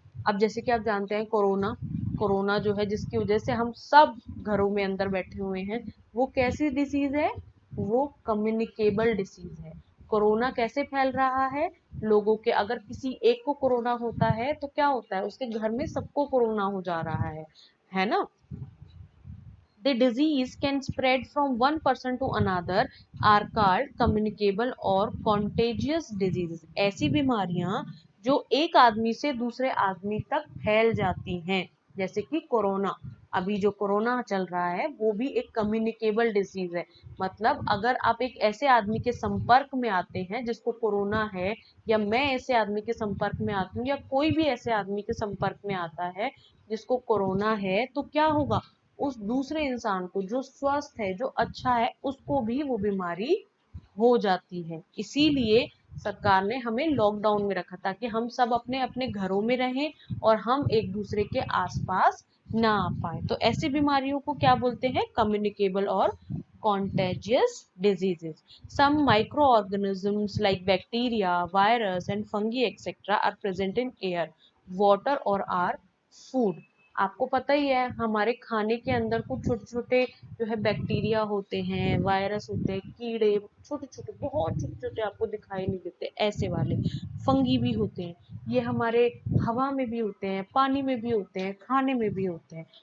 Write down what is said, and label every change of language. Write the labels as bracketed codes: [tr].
[hi] अब जैसे कि आप जानते हैं कोरोना, कोरोना जो है जिसकी वजह से हम सब घरों में अंदर बैठे हुए हैं, वो कैसी डिसीज है, वो कम्युनिकेबल डिसीज है। कोरोना कैसे फैल रहा है, लोगों के, अगर किसी एक को कोरोना होता है तो क्या होता है, उसके घर में सबको कोरोना हो जा रहा है ना। [en] The disease can spread from one person to another are called communicable or contagious diseases। [hi] ऐसी बीमारियां जो एक आदमी से दूसरे आदमी तक फैल जाती हैं, जैसे कि कोरोना। अभी जो कोरोना चल रहा है वो भी एक कम्युनिकेबल डिजीज है। मतलब अगर आप एक ऐसे आदमी के संपर्क में आते हैं जिसको कोरोना है, या मैं ऐसे आदमी के संपर्क में आती हूँ, या कोई भी ऐसे आदमी के संपर्क में आता है जिसको कोरोना है, तो क्या होगा, उस दूसरे इंसान को जो स्वस्थ है, जो अच्छा है, उसको भी वो बीमारी हो जाती है। इसीलिए सरकार ने हमें लॉकडाउन में रखा ताकि हम सब अपने अपने घरों में रहें और हम एक दूसरे के आसपास ना आ पाए। तो ऐसी बीमारियों को क्या बोलते हैं, कम्युनिकेबल और [en] contagious diseases। Some microorganisms like bacteria, virus and fungi etc. are present in air, water or our food। [hi] आपको पता ही है हमारे खाने के अंदर कुछ छोटे छोटे जो है बैक्टीरिया होते हैं, वायरस होते हैं, कीड़े, छोटे छोटे, बहुत छोटे छोटे, आपको दिखाई नहीं देते ऐसे वाले, फंगी भी होते हैं, ये हमारे हवा में भी होते हैं, पानी में भी होते हैं, खाने में भी होते हैं।